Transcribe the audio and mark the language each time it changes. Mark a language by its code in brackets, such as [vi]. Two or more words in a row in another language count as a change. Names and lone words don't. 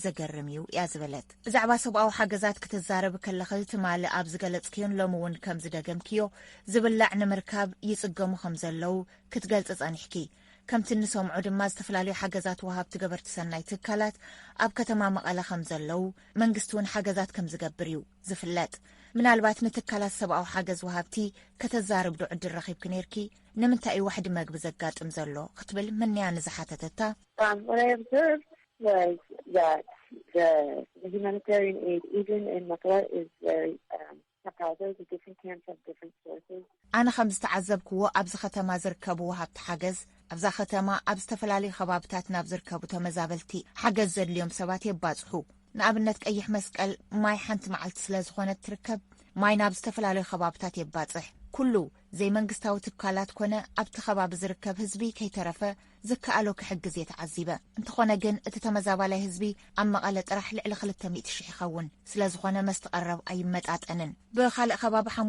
[ti] ዘገርም እዩ እያ ዝበለት። ብዛዕባ ሰብኣዊ ሓገዛት ክትዛረብ ከለኸ ትማሊ ኣብ ዝገለጽክዮን ሎሚ እውን ከም ዝደገምክዮ ዝብላዕ ንምርካብ ይጽገሙ ከም ዘለው ክትገልጽ ጸኒሕኪ። ከምቲ ንሰምዖ ድማ ዝተፈላለዩ ሓገዛት ወሃብቲ ገበርቲ ሰናይ ትካላት ኣብ ከተማ መቐለ ከም ዘለው መንግስቲ እውን ሓገዛት ከም ዝገብር እዩ ዝፍለጥ። ምናልባት ንትካላት ሰብኣዊ ሓገዝ ወሃብቲ ከተዛርብ ዶ ዕድል ረኺብክ ነርኪ? ንምንታይ እዩ ዋሕዲ መግቢ ዘጋጥም ዘሎ ክትብል መንያ ንዝሓተተታ [en] what I observed was that the humanitarian aid even in Makala is very there's a different camps have different sources. [ti] ኣነ ከም ዝተዓዘብክዎ ኣብዚ ከተማ ዝርከቡ ወሃብቲ ሓገዝ ኣብዛ ከተማ ኣብ ዝተፈላለዩ ከባብታት ናብ ዝርከቡ ተመዛበልቲ ሓገዝ ዘድልዮም ሰባት የባፅሑ። ንኣብነት ቀይሕ መስቀል ማይ ሓንቲ መዓልቲ ስለ ዝኾነት ትርከብ ማይ ናብ ዝተፈላለዩ ከባብታት የባፅሕ። ኩሉ ዘይመንግስታዊ ትካላት ኮነ ኣብቲ ከባቢ ዝርከብ ህዝቢ ከይተረፈ ዝከኣሎ ክሕግዝ የተዓዚበ። እንተኾነ ግን እቲ ተመዛባላይ ህዝቢ ኣብ መቐለ ጥራሕ ልዕሊ 200,000 ይኸውን ስለ ዝኾነ መስተቐረብ ኣይመጣጠንን። ብኻልእ ከባቢ